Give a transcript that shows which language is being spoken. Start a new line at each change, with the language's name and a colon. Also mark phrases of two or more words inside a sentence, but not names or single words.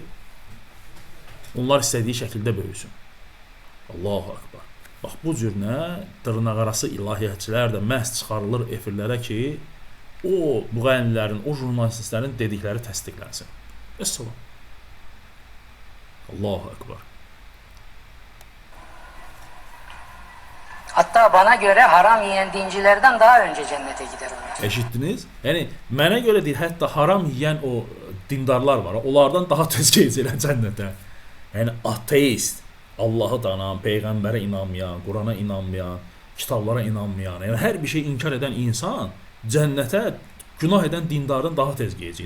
Azerbaijani: Onlar istədiyi şəkildə böyüsün.
Arabic: Allahu akbar.
Azerbaijani: Bax bu cür nə dırnaqarası ilahiyyatçılar da məhz çıxarılır efirlərə ki, o müğənnilərin, o jurnalistlərin dedikləri təsdiqlənsin. Əssalam.
Arabic: Allahu akbar.
Turkish: Hatta bana göre haram yiyen dincilerden daha önce cennete gider onlar.
Azerbaijani: Eşitdiniz? Yəni mənə görə deyil, hətta haram yeyən o dindarlar var, onlardan daha tez keçirlər cənnətə. Yəni ateist, Allahı danan, peyğəmbərə inanmayan, Qurana inanmayan, kitablara inanmayan, yəni hər bir şey inkar edən insan cənnətə günah edən dindardan daha tez gedəcək.